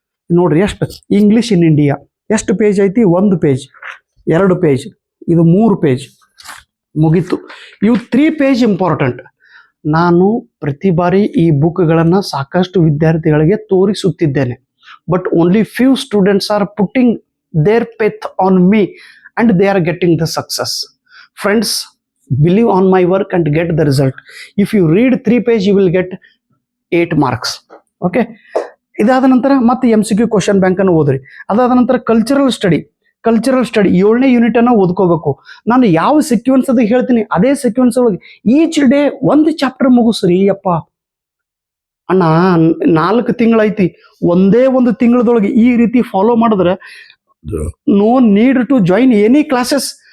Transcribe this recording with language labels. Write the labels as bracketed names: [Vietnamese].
[Kannada] ನೋಡ್ರಿ ಎಷ್ಟು English in India ಎಷ್ಟು ಪೇಜ್ ಐತಿ? 1 ಪೇಜ್, 2 ಪೇಜ್, ಇದು 3 ಪೇಜ್ ಮುಗೀತು. ಇವು 3 ಪೇಜ್ ಇಂಪಾರ್ಟೆಂಟ್. ನಾನು ಪ್ರತಿ ಬಾರಿ ಈ ಬುಕ್ಗಳನ್ನು ಸಾಕಷ್ಟು ವಿದ್ಯಾರ್ಥಿಗಳಿಗೆ ತೋರಿಸುತ್ತಿದ್ದೇನೆ. [English] But only few students are putting their faith on me and they are getting the success. Friends, believe on my work and get the result. If you read 3 page, you will get 8 marks. [Kannada] Okay, ಇದಾದ ನಂತರ ಮತ್ತೆ MCQ question bank ಅನ್ನು ಓದ್ರಿ. ಅದಾದ ನಂತರ cultural study 7ನೇ unit ಅನ್ನು ಓದ್ಕೋಬೇಕು. ನಾನು ಯಾವ ಸೀಕ್ವೆನ್ಸ್ ಅದು ಹೇಳ್ತೀನಿ ಅದೇ ಸೀಕ್ವೆನ್ಸ್ ಒಳಗೆ ಈಚ್ ಡೇ 1 ಚಾಪ್ಟರ್ ಮುಗಿಸ್ರಿ. ಅಪ್ಪ ಅಣ್ಣ 4 ತಿಂಗಳೈತಿ, ಒಂದೇ 1 ತಿಂಗಳದೊಳಗೆ ಈ ರೀತಿ ಫಾಲೋ ಮಾಡಿದ್ರೆ [English] No need to join any classes.